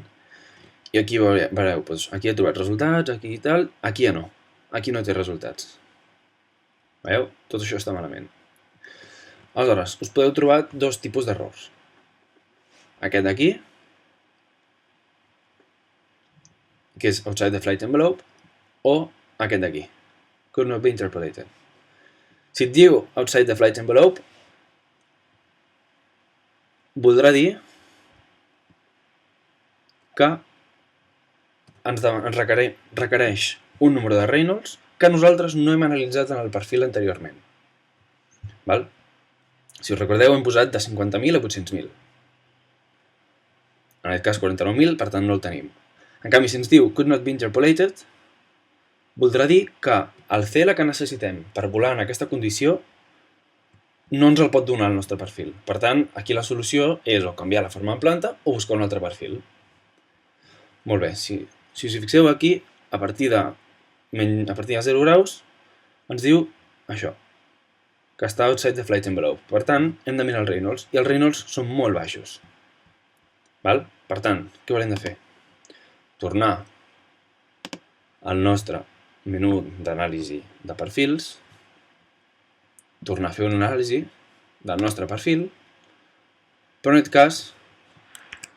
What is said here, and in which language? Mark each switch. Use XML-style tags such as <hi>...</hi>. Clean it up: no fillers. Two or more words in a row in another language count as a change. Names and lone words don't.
<ca>I aquí veureu, aquí ha trobat resultats, aquí i tal, aquí ja no. Aquí no té resultats. Veieu? Tot això està malament. Aleshores, us podeu trobar dos tipus d'errors. Aquest d'aquí, que és</ca> <en>outside the flight envelope,</en> <ca>o aquest d'aquí,</ca> <en>could not be interpolated.</en> <ca>Si et diu</ca> <en>outside the flight envelope,</en> <ca>voldrà dir que ens requereix un número de Reynolds que nosaltres no hem analitzat en el perfil anteriorment. Val? Si us recordeu, hem posat de 50.000 a 800.000. En aquest cas 49.000, per tant no el tenim. En canvi, si ens diu</ca> <en>could not be interpolated,</en> <ca>voldrà dir que el CL que necessitem per volar en aquesta condició no ens el pot donar el nostre perfil. Per tant, aquí la solució és o canviar la forma en planta o buscar un altre perfil. Molt bé, si us hi fixeu aquí, a partir de 0 graus, ens diu això, que està</ca> <en>outside the flight envelope.</en> <ca>Per tant, hem de mirar el Reynolds, i els Reynolds són molt baixos. Val? Per tant, què haurem de fer? Tornar al nostre menú d'anàlisi de perfils, tornar a fer una anàlisi del nostre perfil, però en aquest cas</ca>